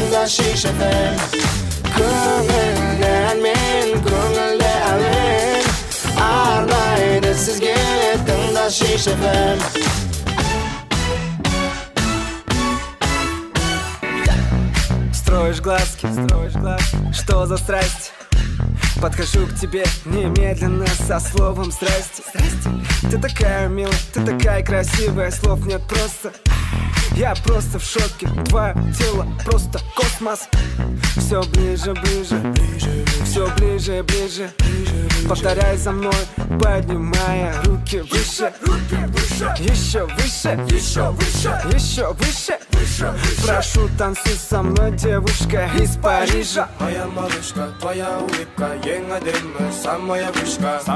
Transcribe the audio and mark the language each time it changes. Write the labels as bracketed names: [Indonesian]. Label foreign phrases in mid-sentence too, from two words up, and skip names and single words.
[Kazakh] Шиш FM көңілден мен көңілді әлем арнайды сізге тыңда Шиш FM. [Russian] Строишь глазки, что за страсть? Подхожу к тебе немедленно со словом здрасте. Ты такая милая, ты такая красивая, слов нет просто. Я просто в шоке, твое тело просто космос. Все ближе, все ближе, повторяй за мной, поднимая руки выше. Еще выше. Прошу, танцуй со мной, девушка из Парижа. Моя малышка, твоя улыбка, [Kazakh] ең әдемі, [Russian] самая вышка.